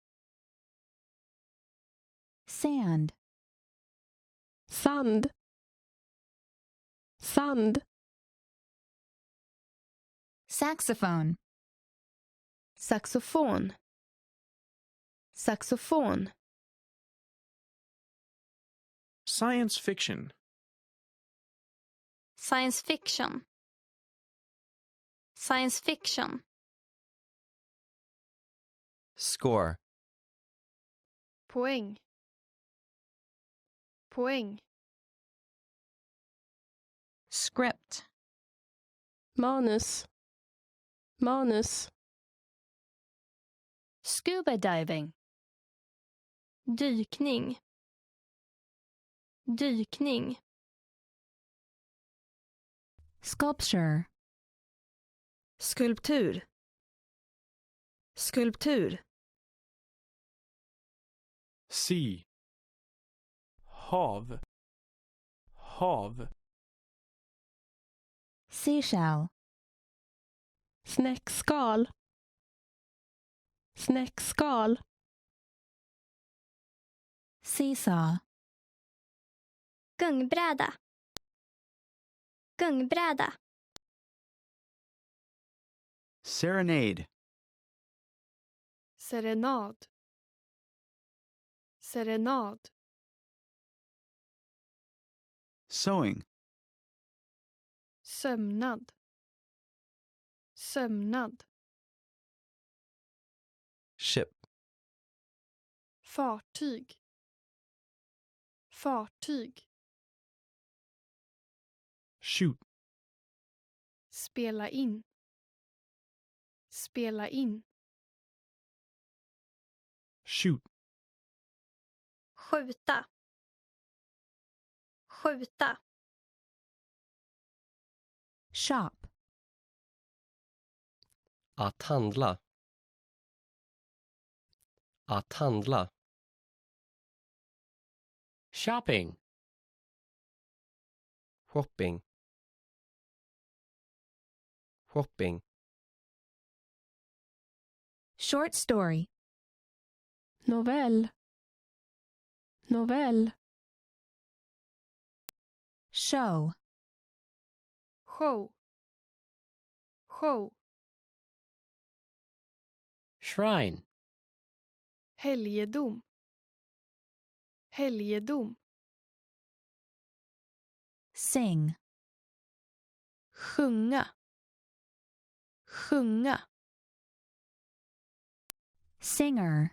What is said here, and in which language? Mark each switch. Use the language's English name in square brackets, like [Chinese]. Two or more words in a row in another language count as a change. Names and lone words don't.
[English] Sand. [Swedish] Sand. Sand. [English] Saxophone. [Swedish] Saxofon. Saxofon. [English] Science fiction. [Swedish] Science fiction. Science fiction. [English] Score. [Swedish] Poäng. Poäng. [English] Script. [Swedish] Manus. Manus. [English] Scuba diving. [Swedish] Dykning. Dykning. [English] Sculpture. [Swedish] Skulptur. Skulptur. [English] Sea. Hav. [Swedish] Hav. [English] Seashell. [Swedish] Snäckskal. Snäckskal. [English] Seesaw. [Swedish] Gungbräda. Gungbräda. [English] Serenade. [Swedish] Serenad. Serenad. [English] Sewing. [Swedish] Sömnad. Sömnad. [English] Ship. [Swedish] Fartyg. Fartyg. [English] Shoot. [Swedish] Spela in. Spela in. [English] Shoot. [Swedish] Skjuta. Skjuta. [English] Shop. [Swedish] Att handla. Att handla. [English] Shopping. [Swedish] Shopping. Shopping. [English] Short story. [Swedish] Novell. Novell. [English] Show. [Swedish] Show. Show. [English] Shrine. [Swedish] Helgedom. Helgedom. [English] Sing. [Swedish] Sjunga. Sjunga. [English] Singer.